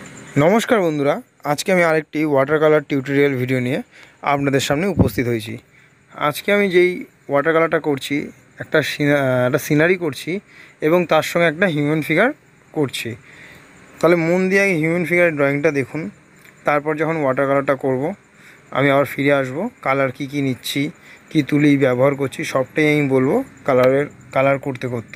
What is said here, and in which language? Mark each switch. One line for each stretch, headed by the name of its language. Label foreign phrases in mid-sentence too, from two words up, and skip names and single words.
Bangla: নমস্কার বন্ধুরা আজকে আরেকটি
English: water colour tutorial video
Bangla: নিয়ে আপনাদের সামনে উপস্থিত হয়েছি। আজকে যেই वाटर कलरटा करছি একটা সিনারি করছি এবং তার সঙ্গে একটা
English: human figure
Bangla: করছি। তাহলে মন দিয়ে আগে
English: human figure-er
Bangla: ড্রয়িংটা দেখুন, তারপর যখন
English: water colour-টা
Bangla: করব আমি আবার ফিরে আসব। কালার কি নিচ্ছি, কি তুলি ব্যবহার করছি সবটাই আমি বলবো কালার করতে করতে।